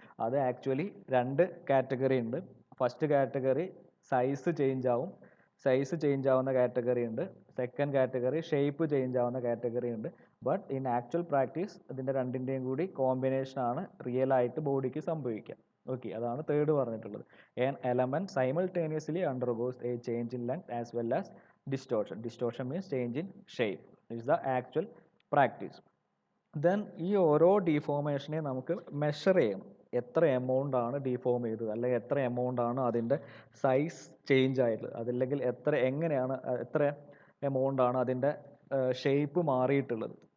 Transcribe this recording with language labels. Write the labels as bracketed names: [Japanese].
[Malayalam] അത് ആക്ച്വലി രണ്ട് കാറ്റഗറി ഉണ്ട്. ഫസ്റ്റ് കാറ്റഗറി സൈസ് ചേഞ്ച് ആവും, സൈസ് ചേഞ്ച് ആവുന്ന കാറ്റഗറി ഉണ്ട്. സെക്കൻഡ് കാറ്റഗറി ഷേപ്പ് ചേഞ്ച് ആവുന്ന കാറ്റഗറി ഉണ്ട്. [English] but in actual practice [Malayalam] ഇതിൻ്റെ രണ്ടിൻ്റെയും കൂടി കോമ്പിനേഷനാണ് റിയൽ ആയിട്ട് ബോഡിക്ക് സംഭവിക്കുക. ഓക്കെ, അതാണ് തേർഡ് പറഞ്ഞിട്ടുള്ളത്. [English] An element simultaneously undergoes a change in length as well as distortion. Distortion means change in shape. This is the actual practice. [Malayalam] Then ഈ ഓരോ ഡീഫോർമേഷനെ നമുക്ക് മെഷർ ചെയ്യണം. എത്ര എമൗണ്ട് ആണ് ഡീഫോം ചെയ്തത്, അല്ലെങ്കിൽ എത്ര എമൗണ്ട് ആണ് അതിൻ്റെ സൈസ് ചേഞ്ച് ആയിട്ടുള്ളത്, അതല്ലെങ്കിൽ എങ്ങനെയാണ് എത്ര എമൗണ്ട് ആണ് അതിൻ്റെ ഷേപ്പ് മാറിയിട്ടുള്ളത്.